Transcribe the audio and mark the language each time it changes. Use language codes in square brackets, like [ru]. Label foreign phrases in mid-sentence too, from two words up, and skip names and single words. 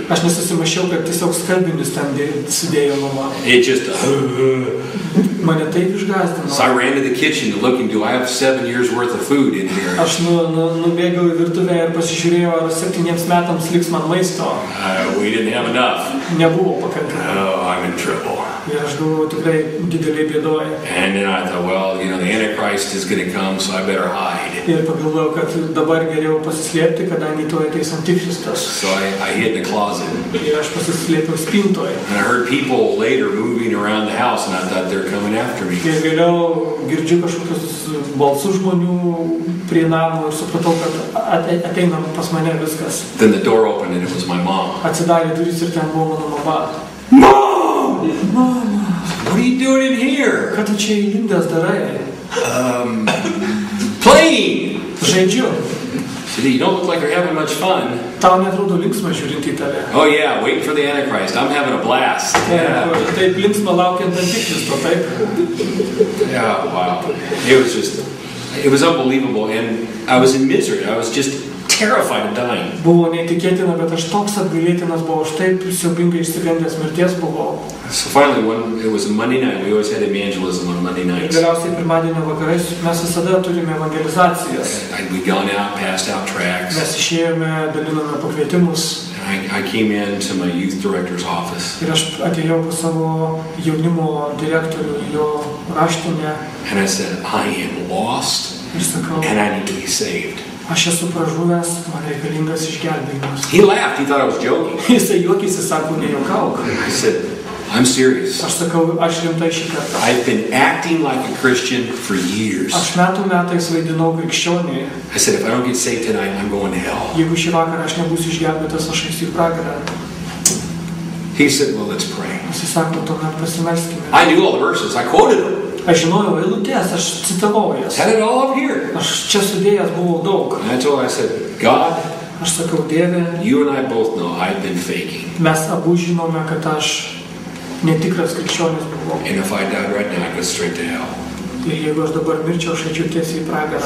[lt] Aš nesusimąsčiau, kad tiesiog skalbinius ten sudėjo mama. [en] It just [lt] mane taip išgąsdino. [en] So I ran to the kitchen to look and do I have 7 years worth of food in here. [lt] Aš nubėgau į virtuvę ir pasižiūrėjau, ar 7 metams liks man maisto. [en] We didn't have enough. [lt] Nebuvo pakankamai. [en] Oh, I'm in trouble. [lt] Ir aš buvau tikrai didelį bėdoje. [en] And then I thought, well, the Antichrist is going to come, so I better hide. [lt] Ir pagalvojau, kad dabar geriau pasislėpti, kadangi tuoj ateis Antikristas. [en] So I hid in the closet. [lt] Ir aš pasislėpiau spintoje. [en] And I heard people later moving around the house, and I thought they're coming after me. [lt] Ir vėliau girdžiu kažkokius balsus žmonių prie namo ir supratau, kad ateina pas mane viskas. [en] Then the door opened, and it was my mom. [lt] Atsidarė duris ir ten buvo mano mama. [en] Mom! [lt] Mama, [en] What are you doing in here? [lt] ką tu čia įlindęs darai? [en] Playing! [lt] Žaidžiu. [en] She said, you don't look like you're having much fun. [lt] Tau netrodo linksma žiūrint į tave. [en] Oh yeah, waiting for the Antichrist. I'm having a blast. Yeah. [lt] Taip linksma laukiant Antikristo, taip. [en] Yeah, wow. It was unbelievable, and I was in misery. I was just terrified of dying. [lt] Buvo neįtikėtina, bet aš toks apgailėtinas buvau, aš taip siaubingai išsigandęs mirties buvau. [en] So finally, it was a Monday night. We always had evangelism on Monday nights. [lt] Galiausiai pirmadienio vakarais mes visada turime evangelizacijas. [en] We'd gone out, passed out tracts. [lt] Mes išėjome, dalinome pakvietimus. [en] I came into my youth director's office. [lt] Ir aš atėjau pas savo jaunimo direktorių į jo raštinę. [en] And I said, I am lost, [lt] Ir sakau, [en] and I need to be saved. [lt] aš esu pražuvęs, man reikalingas išgelbėjimas. [en] He laughed. He thought I was joking. [lt] Jisai juokėsi, sako, nejuokauk. [en] I said, I'm serious. [lt] Aš sakau, aš rimtai šį kartą. [en] I've been acting like a Christian for years. [lt] Aš metais vaidinau krikščionį. [en] I said, if I don't get saved tonight, I'm going to hell. [lt] Jeigu šį vakarą aš nebūsiu išgelbėtas, aš eisiu į pragarą. [en] He said, well, let's pray. [lt] Jisai sako, tuomet pasimelskime. [en] I knew all the verses. I quoted them. [lt] Aš žinojau eilutės, aš citavau jas. [en] Had it all up here. [lt] Aš čia sudėjęs buvau daug. [en] And I said, God, [lt] Aš sakau, Dieve, [en] you and I both know I've been faking. [lt] mes abu žinome, kad aš netikras krikščionis buvau. [en] And if I died right now, I'd go straight to hell. [lt] Ir jeigu aš dabar mirčiau, aš eičiau tiesiai į pragarą.